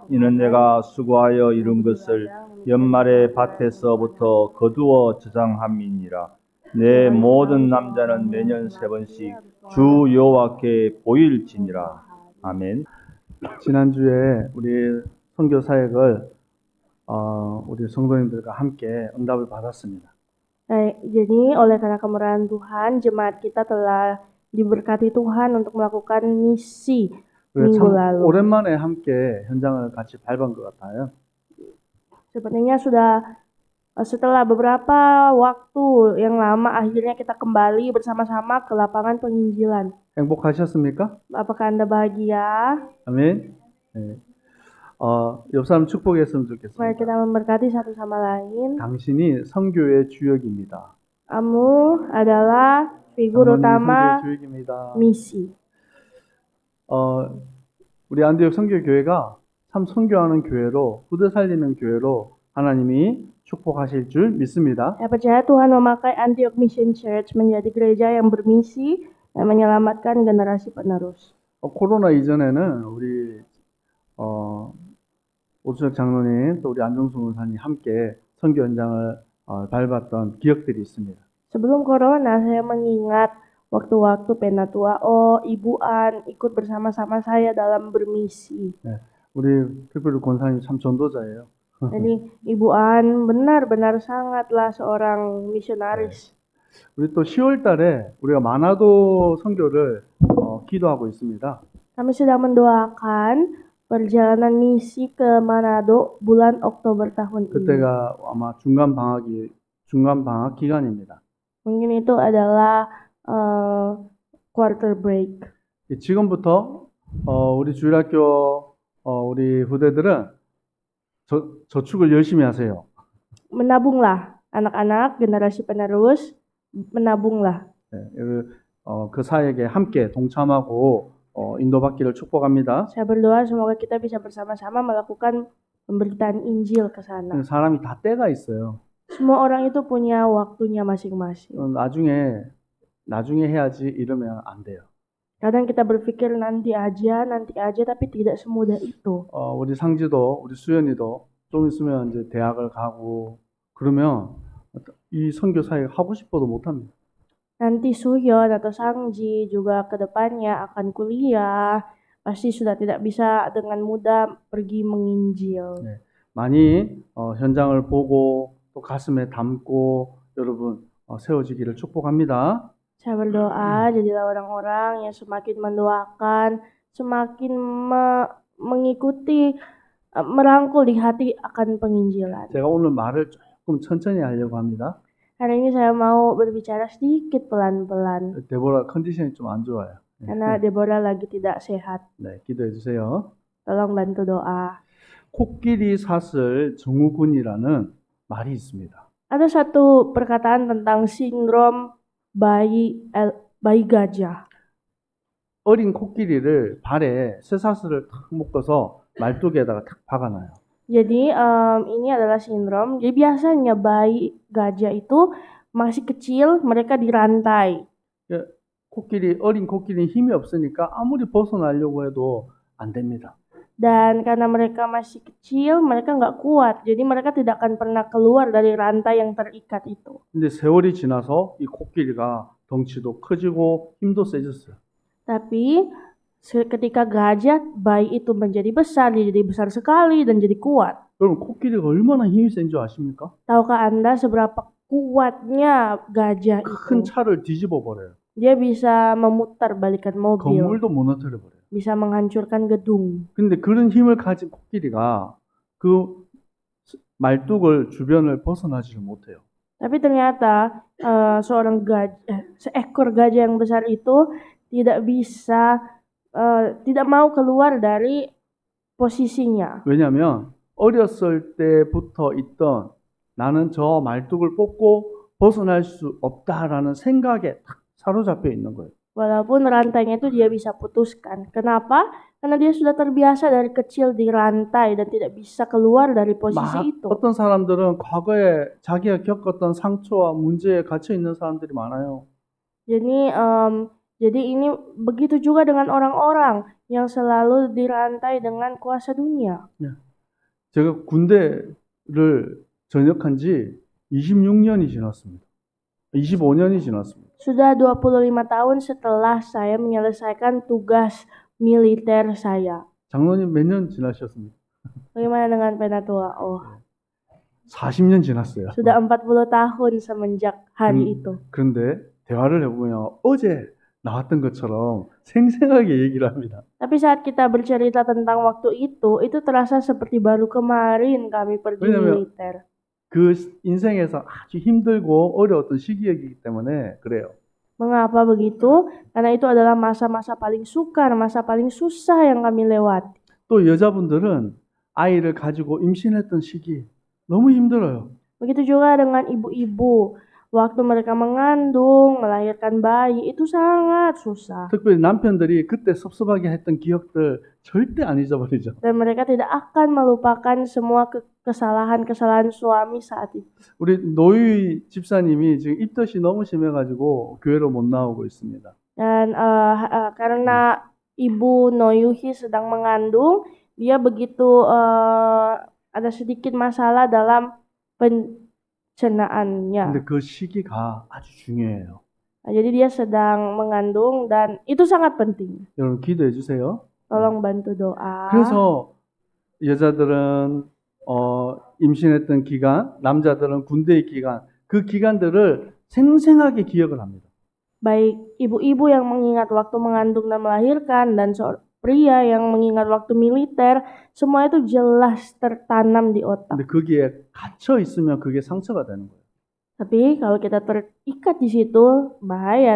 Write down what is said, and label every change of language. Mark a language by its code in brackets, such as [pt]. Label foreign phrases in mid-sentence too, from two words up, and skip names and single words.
[ko] 이는 내가 수고하여 이룬 것을 연말에 밭에서부터 거두어 저장함이니라. 내 모든 남자는 매년 3번씩 주 여호와께 보일지니라. 아멘. 지난주에 우리 선교 사역을 우리 성도님들과 함께 응답을 받았습니다. [id] Jadi oleh karena kemurahan Tuhan, jemaat kita telah diberkati Tuhan untuk melakukan misi minggu [ko] 참 [id] lalu. [ko] 오랜만에 함께 현장을 같이 밟은 것 같아요. [id] Sepertinya sudah setelah beberapa waktu yang lama akhirnya kita kembali bersama-sama ke lapangan penginjilan. [ko] 행복하셨습니까? [id] Apakah Anda bahagia? [ko] 아멘. 네. 옆 사람 축복했으면 [id] Mari [ko] 좋겠습니다. [id] kita memberkati satu sama lain. [ko] 당신이 선교의 주역입니다. [id] Kamu adalah figur [ko] 장로님이 [id] utama [ko] 선교의 주역입니다. [id] misi. [ko] 우리 안디옥 선교교회가 참 선교하는 교회로, 후대 살리는 교회로 하나님이 축복하실 줄 믿습니다. [id] Saya percaya Tuhan memakai Antioch Mission Church menjadi gereja yang bermisi dan menyelamatkan generasi penerus. [ko] 코로나 이전에는 우리 오수혁 장로님 또 우리 안정수 목사님 함께 선교 현장을 밟았던 기억들이 있습니다. [id] Sebelum corona, saya mengingat waktu-waktu Penatua Ibu An ikut bersama-sama saya dalam bermisi. [ko] 네, 우리 특별히 권사님 참 전도자예요. [id] Jadi Ibu An benar-benar sangatlah seorang misionaris. [ko] 우리 또 10월 달에 우리가 마나도 선교를 기도하고 있습니다. [id] Kami sedang mendoakan perjalanan misi ke Manado bulan Oktober tahun ini. [ko] 그때가 아마 중간 방학 기간입니다. [id] Mungkin itu adalah [en] quarter break. [ko] 지금부터 우리 주일학교 우리 후대들은 저축을 열심히 하세요. [id] Menabunglah, anak-anak generasi penerus, menabunglah. [ko] 네, 그 사역에 함께 동참하고 인도받기를 축복합니다. [id] Saya berdoa semoga kita bisa bersama-sama melakukan pemberitaan Injil ke sana. [ko] 사람이 다 때가 있어요. [id] Semua orang itu punya waktunya masing-masing. [ko] 나중에 해야지 이러면 안 돼요. [id] Kadang kita berpikir nanti aja, tapi tidak semudah itu. [ko] 우리 상지도, 우리 수연이도 좀 있으면 이제 대학을 가고 그러면 이 선교 사역 하고 싶어도 못 합니다. [id] Nanti Suyon atau Sangji juga ke depannya akan kuliah, pasti sudah tidak bisa dengan mudah pergi menginjil. [ko] 네, 많이 현장을 보고 또 가슴에 담고 여러분 세워지기를 축복합니다. [id] Saya berdoa jadilah orang-orang yang semakin mendoakan, semakin mengikuti, merangkul di hati akan penginjilan. [ko] 제가 오늘 말을 조금 천천히 하려고 합니다. [id] Hari ini saya mau berbicara sedikit pelan-pelan [ko] 데보라 컨디션이 좀 안 좋아요. [id] karena Deborah lagi tidak sehat. [ko] 네, 기도해 주세요. [id] Tolong bantu doa. [ko] 코끼리 사슬 증후군이라는 말이 있습니다. [id] Ada satu perkataan tentang sindrom bayi gajah. [ko] 어린 코끼리를 발에 쇠사슬을 탁 묶어서 말뚝에다가 탁 박아놔요. [id] Jadi ini adalah sindrom. Jadi biasanya bayi gajah itu masih kecil, mereka dirantai. [ko] 어린 코끼리는 힘이 없으니까 아무리 벗어나려고 해도 안 됩니다. [id] Dan karena mereka masih kecil, mereka nggak kuat. Jadi mereka tidak akan pernah keluar dari rantai yang terikat itu. [ko] 근데 세월이 지나서 이 코끼리가 덩치도 커지고 힘도 세졌어요. [id] Tapi ketika bayi itu menjadi besar, dia jadi besar sekali dan jadi kuat. [ko] 여러분 코끼리가 얼마나 힘이 센 줄 아십니까? [id] Tahukah Anda seberapa kuatnya gajah [ko] 큰 [id] itu? [ko] 차를 뒤집어 버려요. [id] Dia bisa memutar balikan mobil, [ko] 건물도 무너뜨려 버려요. [id] bisa menghancurkan gedung. [ko] 근데 그런 힘을 가진 코끼리가 그 말뚝을 주변을 벗어나지를 못해요. [id] Tapi ternyata seekor gajah yang besar itu tidak bisa, tidak mau keluar dari posisinya. [ko] 왜냐하면 어렸을 때부터 있던 나는 저 말뚝을 뽑고 벗어날 수 없다라는 생각에 딱 사로잡혀 있는 거예요. [id] Walaupun rantainya itu dia bisa putuskan. Kenapa? Karena dia sudah terbiasa dari kecil di rantai dan tidak bisa keluar dari posisi itu. [ko] 어떤 사람들은 과거에 자기가 겪었던 상처와 문제에 갇혀 있는 사람들이 많아요. [id] Jadi ini begitu juga dengan orang-orang yang selalu dirantai dengan kuasa dunia. [ko] 제가 군대를 전역한 지 26년이 지났습니다. 25년이 지났습니다. [id] Sudah 25 tahun setelah saya menyelesaikan tugas militer saya. [ko] 장로님 몇 년 지나셨습니까? [id] Bagaimana dengan Penatua? Oh, [ko] 40년 지났어요. [id] sudah 40 tahun semenjak hari itu. [ko] 그런데 대화를 해보면 어제 나왔던 것처럼 생생하게 얘기를 합니다. [id] Tapi saat kita bercerita tentang waktu itu terasa seperti baru kemarin kami pergi [ko] 왜냐면 [id] militer. [ko] 그 인생에서 아주 힘들고 어려웠던 시기이기 때문에 그래요. [id] Mengapa begitu? Karena itu adalah masa-masa paling sukar, masa paling susah yang kami lewati. [ko] 또 여자분들은 아이를 가지고 임신했던 시기 너무 힘들어요. [id] Begitu juga dengan ibu-ibu. Waktu mereka mengandung, melahirkan bayi, itu sangat susah. [ko] 특별히 남편들이 그때 섭섭하게 했던 기억들 절대 안 잊어버리죠. [id] Dan mereka tidak akan melupakan semua kesalahan-kesalahan suami saat itu. [ko] 우리 노유희 집사님이 지금 입덧이 너무 심해가지고 교회로 못 나오고 있습니다. [id] Dan karena Ibu Noyuhi sedang mengandung, dia begitu ada sedikit masalah dalam pencernaannya. [ko] 근데 그 시기가 아주 중요해요. [id] Jadi dia sedang mengandung dan itu sangat penting. [ko] 여러분 기도해 주세요. [id] Tolong bantu doa. [ko] 그래서 여자들은 임신했던 기간, 남자들은 군대의 기간, 그 기간들을 생생하게 기억을 합니다. [id] Baik ibu-ibu yang mengingat waktu mengandung dan melahirkan dan pria yang mengingat waktu militer, semua itu jelas tertanam di otak. [ko] 근데 거기에 갇혀 있으면 그게 상처가 되는 거예요. [id] Tapi kalau kita terikat di situ, bahaya.